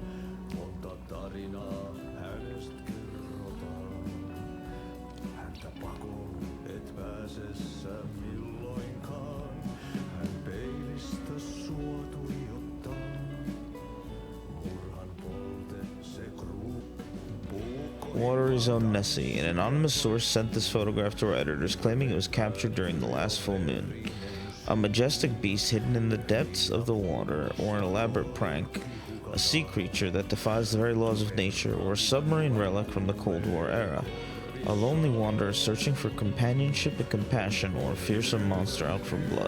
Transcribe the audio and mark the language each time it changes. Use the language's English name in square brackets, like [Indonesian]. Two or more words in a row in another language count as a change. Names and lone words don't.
[Finnish] Monta tarinaa hänestä kerrotaan, häntä pakoon et pääsessä milloinkaan. Hän peilistä sua tuijottaa, murhan polte se [English] Watery's own Nessie, an anonymous source sent this photograph to our editors, claiming it was captured during the last full moon. A majestic beast hidden in the depths of the water, or an elaborate prank, a sea creature that defies the very laws of nature, or a submarine relic from the Cold War era, a lonely wanderer searching for companionship and compassion, or a fearsome monster out for blood.